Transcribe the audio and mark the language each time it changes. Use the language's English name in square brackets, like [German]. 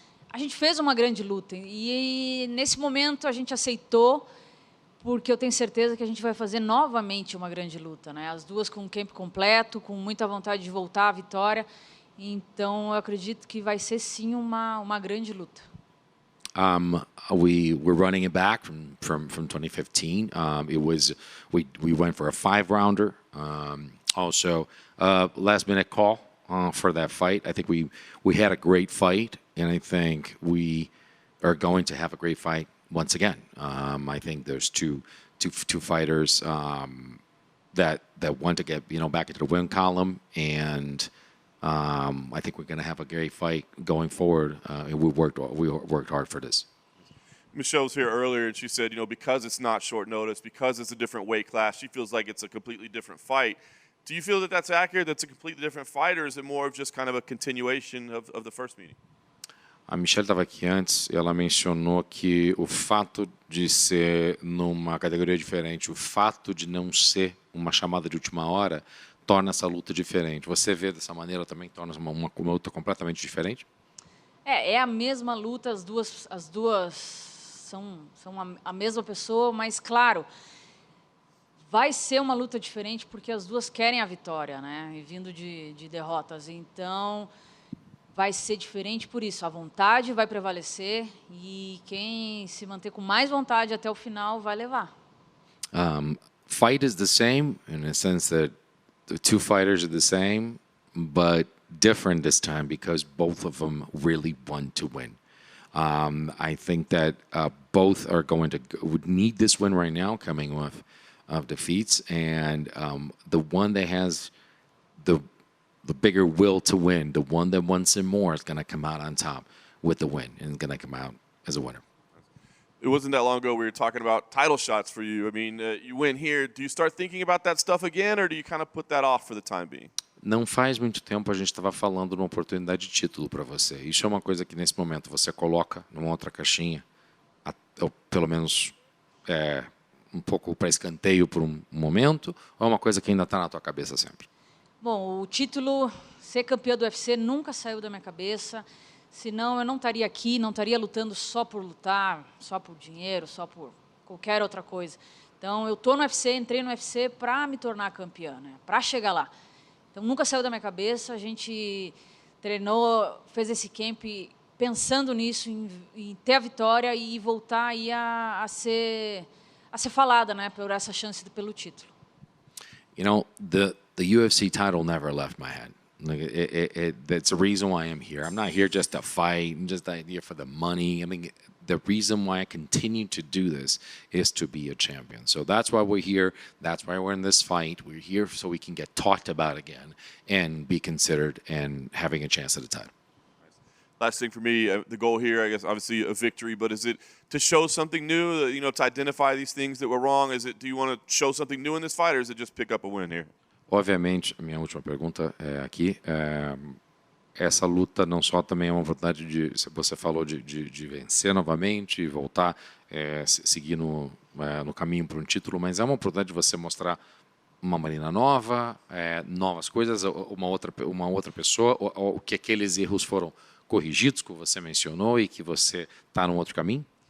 [Portuguese] A gente fez uma grande luta e nesse momento a gente aceitou, porque eu tenho certeza que a gente vai fazer novamente uma grande luta, né? As duas com o camp completo, com muita vontade de voltar à vitória. Então, eu acredito que vai ser sim uma grande luta. [English] We were running it back from 2015. We went for a 5-rounder. Also, last minute call for that fight. I think we had a great fight, and I think we are going to have a great fight once again. I think there's two fighters that want to get back into the win column, and I think we're going to have a great fight going forward. And we worked hard for this. Michelle was here earlier, and she said, because it's not short notice, because it's a different weight class, she feels like it's a completely different fight. Do you feel that that's accurate? That's a completely different fight, or is it more of just kind of a continuation of the first meeting? [Portuguese] A Michelle estava aqui antes e ela mencionou que o fato de ser numa categoria diferente, o fato de não ser uma chamada de última hora, torna essa luta diferente. Você vê dessa maneira também, torna uma luta completamente diferente? É a mesma luta, as duas são a mesma pessoa, mas claro, vai ser uma luta diferente porque as duas querem a vitória, né? E vindo de derrotas, então vai ser diferente por isso. A vontade vai prevalecer e quem se manter com mais vontade até o final vai levar. [English] Fight is the same in the sense that the two fighters are the same, but different this time because both of them really want to win. I think that both are going to would need this win right now, coming off of defeats, and the one that has the bigger will to win, the one that wants it more, is going to come out on top with the win and is going to come out as a winner. It wasn't that long ago we were talking about title shots for you. I mean, you win here. Do you start thinking about that stuff again, or do you kind of put that off for the time being? [Portuguese] Não faz muito tempo a gente estava falando de uma oportunidade de título para você. Isso é uma coisa que nesse momento você coloca numa outra caixinha, ou pelo menos um pouco para escanteio por um momento, ou é uma coisa que ainda está na tua cabeça sempre? Bom, o título, ser campeã do UFC nunca saiu da minha cabeça, senão eu não estaria aqui, não estaria lutando só por lutar, só por dinheiro, só por qualquer outra coisa. Então, eu estou no UFC, entrei no UFC para me tornar campeã, né? Para chegar lá. Então, nunca saiu da minha cabeça, a gente treinou, fez esse camp pensando nisso, em ter a vitória e voltar aí a ser falada, né, por essa chance pelo título. [English] The UFC title never left my head. Like that's the reason why I'm here. I'm not here just to fight and just here for the money. I mean, the reason why I continue to do this is to be a champion. So that's why we're here. That's why we're in this fight. We're here so we can get talked about again and be considered and having a chance at a title. Last thing for me, the goal here, I guess, obviously a victory, but is it to show something new, to identify these things that were wrong? Do you want to show something new in this fight, or is it just pick up a win here? [Portuguese] Obviamente, a minha última pergunta é aqui. Essa luta não só também é uma oportunidade de, você falou de vencer novamente, voltar, seguir no caminho para um título, mas é uma oportunidade de você mostrar uma Marina nova, novas coisas, uma outra pessoa, ou que aqueles erros foram corrigidos que você mencionou e que você está num outro caminho?